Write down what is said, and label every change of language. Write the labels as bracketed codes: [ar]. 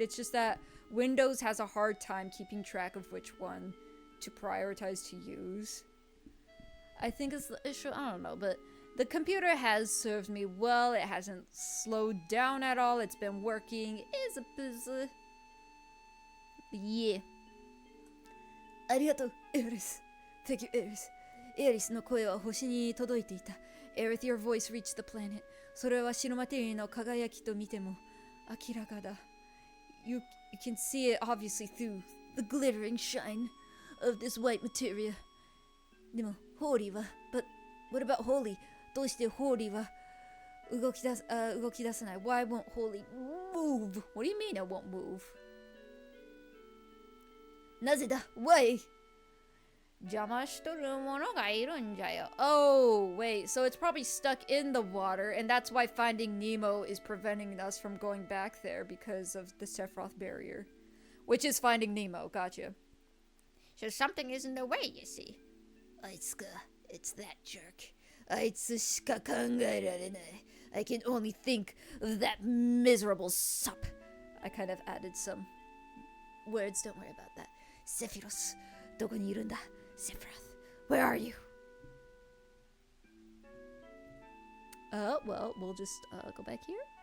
[en] It's just that Windows has a hard time keeping track of which one to prioritize to use. I think it's the issue. I don't know, but the computer has served me well. It hasn't slowed down at all. It's been working. It's a busy. Yeah. [ja] ありがとう、エリス。 [en] Thank you, エリス。 [ja] エリスの声は星に届いていた。 [en] Aerith, your voice reached the planet. [ja] それは白マテリアの輝きと見ても明らかだ。 [en] You can see it obviously through the glittering shine of this white materia. [ja] でも、ホーリーは、 [en] but what about Holy? [ja] どうしてホーリーは動き出さない [en] Why won't Holy move? What do you mean it won't move? [ja] なぜだ [en] Why? [ja] 邪魔しとるものがいるんじゃよ. [en] Oh, wait. So it's probably stuck in the water, and that's why Finding Nemo is preventing us from going back there because of the Sephiroth barrier. Which is Finding Nemo. Gotcha. So something is in the way, you see. [ja] あいつか. [en] It's that jerk. [ja] あいつしか考えられない. [en] I can only think of that miserable sup. I kind of added some words. Don't worry about that. Sephiroth. [ja] どこにいるんだ? [en] Sephiroth, where are you? Well, we'll just go back here.